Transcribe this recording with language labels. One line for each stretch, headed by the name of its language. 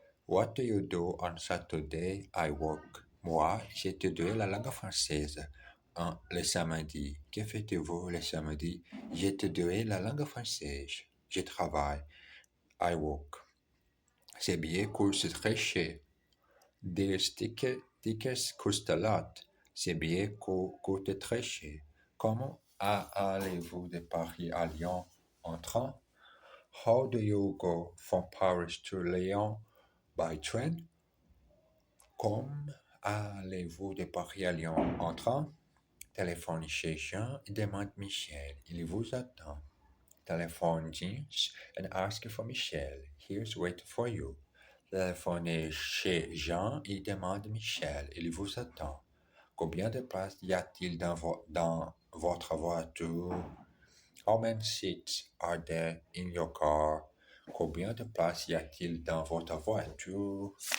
English: What do you do on Saturday? I work.
French: Moi, j'étudie la langue française. Le samedi. Que faites-vous le samedi? J'étudie la langue française. Je travaille.
English: I work.
French: Ces billets coûtent très cher.
English: These tickets cost a lot.
French: Ces billets coûtent très cher. Comment allez-vous de Paris à Lyon en train?
English: How do you go from Paris to Lyon by train?
French: Comment allez-vous de Paris à Lyon en train? Téléphone chez Jean et demande Michel. Il vous attend.
English: Téléphone James and ask for Michel. Here's waiting for you.
French: Téléphonez chez Jean et demande Michel. Il vous attend. Combien de places y a-t-il dans votre voiture?
English: How many seats are there in your car?
French: Combien de places y a-t-il dans votre voiture?